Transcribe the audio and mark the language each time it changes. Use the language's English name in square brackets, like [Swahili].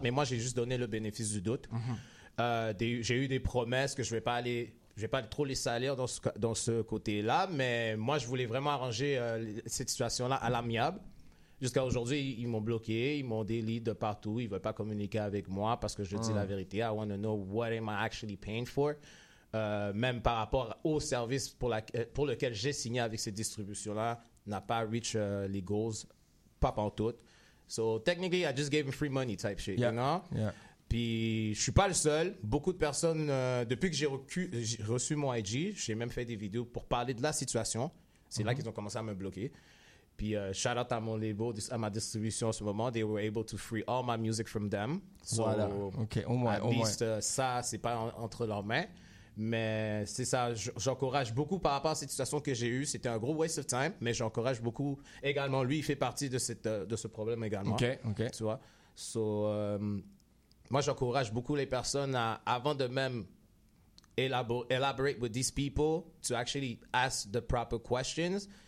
[French] Mais moi, j'ai juste donné le bénéfice du doute. Mm-hmm. J'ai eu des promesses que je vais pas trop les salir dans ce côté-là. Mais moi, je voulais vraiment arranger cette situation-là à l'amiable. Jusqu'à aujourd'hui, ils m'ont bloqué, ils m'ont délit de partout. Ils ne veulent pas communiquer avec moi parce que je dis la vérité. [English] I want to know what am I actually paying for. [French] Même par rapport au service pour lequel j'ai signé avec cette distribution-là, n'a pas reach les goals, pas pantoute. [English] So technically, I just gave him free money type shit, yeah, you know? Yeah. [French] Puis je ne suis pas le seul. Beaucoup de personnes, depuis que j'ai reçu mon IG, j'ai même fait des vidéos pour parler de la situation. C'est là qu'ils ont commencé à me bloquer. Puis shout out à mon label, à ma distribution en ce moment. [English] They were able to free all my music from them. [French] So, voilà. OK, au moins, au moins. Ça, c'est pas entre leurs mains. Mais c'est ça, j'encourage beaucoup par rapport à cette situation que j'ai eue. C'était un gros waste of time, mais j'encourage beaucoup également. Lui, il fait partie de ce problème également. OK, OK. Tu vois? So, moi, j'encourage beaucoup les personnes à, avant de même elaborate with these people, to actually ask the proper questions.